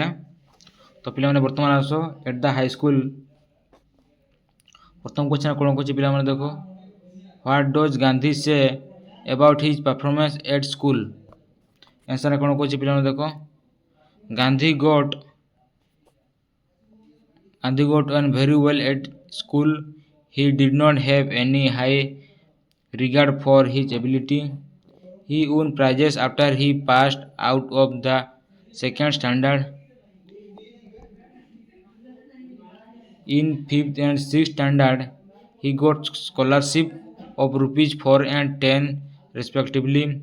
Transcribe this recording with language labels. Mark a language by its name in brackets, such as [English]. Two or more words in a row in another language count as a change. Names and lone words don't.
[Odia] ତ ପିଲାମାନେ ବର୍ତ୍ତମାନ ଆସ [English] at the high school. [Odia] ପ୍ରଥମ କ୍ୱେଶ୍ଚନ କ'ଣ କହୁଛି ପିଲାମାନେ ଦେଖ, [English] What does Gandhi say about his performance at school. [Odia] ଆନ୍ସର କ'ଣ କହୁଛି ପିଲାମାନେ ଦେଖ, [English] ଗାନ୍ଧୀ ଗଟ୍ on very well at school. He did not have any high regard for his ability. He won prizes after he passed out of the second standard. In 5th and 6th standard, he got scholarship of rupees 4 and 10 respectively.